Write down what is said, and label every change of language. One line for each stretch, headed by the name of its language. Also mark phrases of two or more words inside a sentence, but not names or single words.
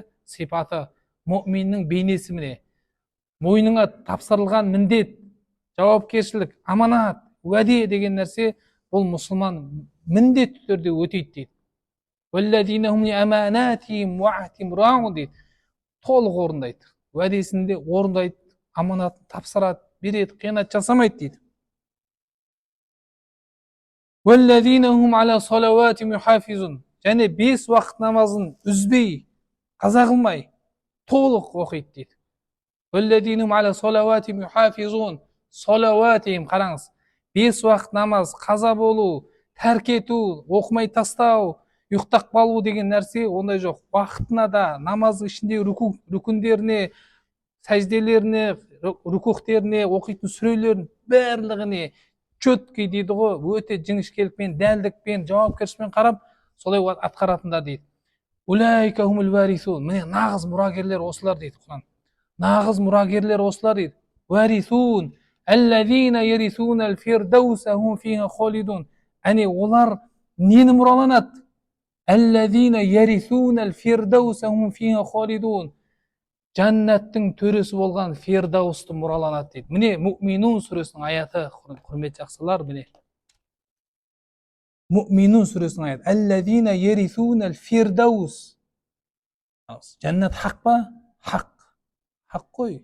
Kazakh: Сипаты, мүминнің бейнесі. Міне мойныңа тапсырылған міндет, жауапкершілік, аманат, уәде деген нәрсе, бұл мұсылман міндетті түрде өтейді дейді.
Arabic: والذين هم لأماناتهم وعهدهم راعون дейді.
Kazakh: Толық орындайды, уәдесінде орындайды, аманатын тапсырады, береді, қиянат жасамайды дейді.
Arabic: والذين هم على صلواتهم يحافظون,
Kazakh: және 5 уақыт намазын үзбей, қаза қылмай, толық оқиды дейді.
Arabic: والذين هم على صلواتهم يحافظون، صلواتهم,
Kazakh: қараңыз, 5 уақыт намаз, қаза болу, тәрк ету, оқымай тастау, ұйықтап қалу деген нәрсе ондай жоқ. Уақытына да, намаз ішінде рүкіндеріне, сәжделеріне, рүкухтеріне, оқитын сүрелерін барлығыне четкий дейді ғой, өте жіңішкелікпен, дәлдікпен, жауапкершілікпен қарап, солай атқаратындар дейді.
Arabic: أولئك هم الوارثون,
Kazakh: міне нағыз мұрагерлер осылар дейді Құран. Нағыз мұрагерлер осылар дейді.
Arabic: وارثون الذين يرثون الفردوس هم فيها خالدون.
Kazakh: Әне олар нені мұраланады?
Arabic: الذين يرثون الفردوس هم فيها خالدون.
Kazakh: Жәннаттың төресі болған Фирдаусты мұраланады дейді. Міне Мүъминун сүресінің аяты, құрметті жақсылар, міне Мүъминун сүресінің аяты.
Arabic: الذين يرثون الفردوس.
Kazakh: Жәннат хақ па? Хақ. Хақ қой.